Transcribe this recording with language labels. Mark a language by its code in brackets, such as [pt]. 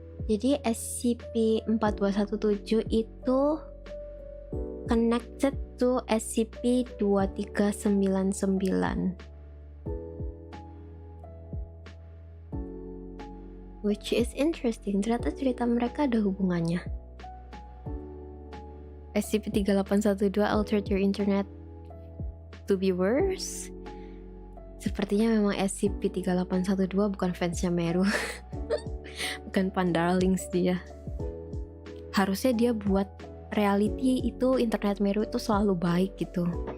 [en] Jadi SCP-4217 itu connected to SCP-2399, which is interesting. [id] Ternyata cerita mereka ada hubungannya. [en] SCP-3812 altered your internet to be worse. [id] Sepertinya memang SCP-3812 bukan fansnya Meru. Bukan pandarlings dia. Harusnya dia buat reality itu internet Meru itu selalu baik gitu.